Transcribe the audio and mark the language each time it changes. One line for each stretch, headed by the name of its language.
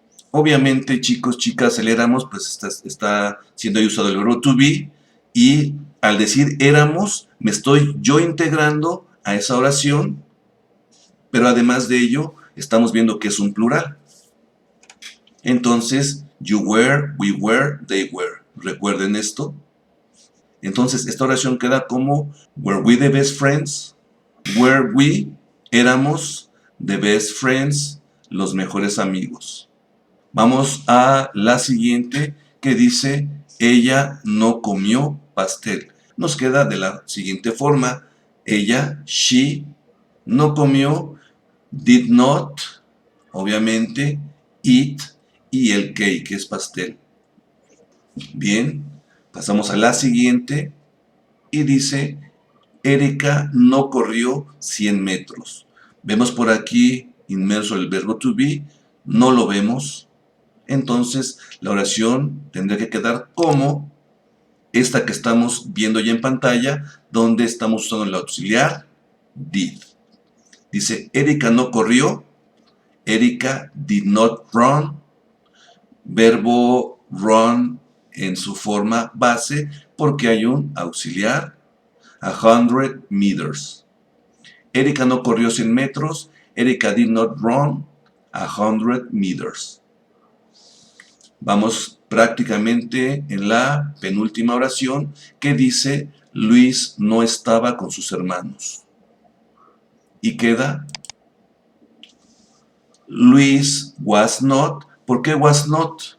Spanish: Obviamente, chicos, chicas, el éramos pues está siendo ahí usado el verbo to be y al decir éramos me estoy yo integrando a esa oración, pero además de ello estamos viendo que es un plural. Entonces,
English: you were, we were, they were.
Spanish: ¿Recuerden esto? Entonces, esta oración queda como
English: were we the best friends? Were we,
Spanish: éramos
English: the best friends,
Spanish: los mejores amigos. Vamos a la siguiente que dice ella no comió pastel. Nos queda de la siguiente forma. Ella,
English: she,
Spanish: no comió,
English: did not,
Spanish: obviamente,
English: eat
Spanish: y el cake, que es pastel. Bien, pasamos a la siguiente y dice, Erika no corrió 100 metros. Vemos por aquí inmerso el verbo to be, no lo vemos. Entonces, la oración tendría que quedar como esta que estamos viendo ya en pantalla, donde estamos usando el auxiliar did. Dice, Erika no corrió,
English: Erika did not run,
Spanish: verbo run en su forma base porque hay un auxiliar,
English: 100 meters.
Spanish: Erika no corrió 100 metros.
English: Erika did not run 100 meters.
Spanish: Vamos prácticamente en la penúltima oración que dice Luis no estaba con sus hermanos. Y queda Luis
English: was not.
Spanish: ¿Por qué was not?